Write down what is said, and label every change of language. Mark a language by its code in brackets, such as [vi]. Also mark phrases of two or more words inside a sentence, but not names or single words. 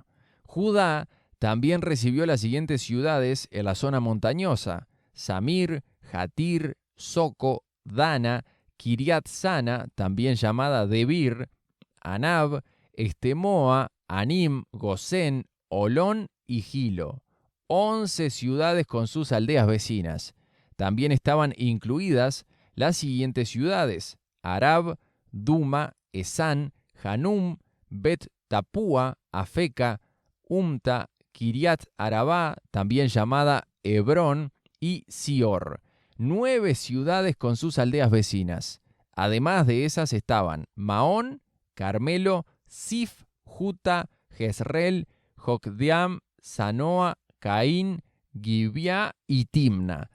[es] Judá también recibió las siguientes ciudades en la zona montañosa: Samir, Jatir, Soco, Dana, Kiriat Sana, también llamada Debir, Anab, Estemoa, Anim, Gosén, Olón y Gilo. 11 ciudades con sus aldeas vecinas. También estaban incluidas las siguientes ciudades: Arab, Duma, Esán, Hanum, Bet Tapúa, Afeca, Umta, Kiriat Arabá, también llamada Hebrón, y Sior. 9 ciudades con sus aldeas vecinas. Además de esas estaban Maón, Carmelo, Sif, Juta, Jezreel, Jocdeam, Zanoa, Caín, Gibeá y Timna.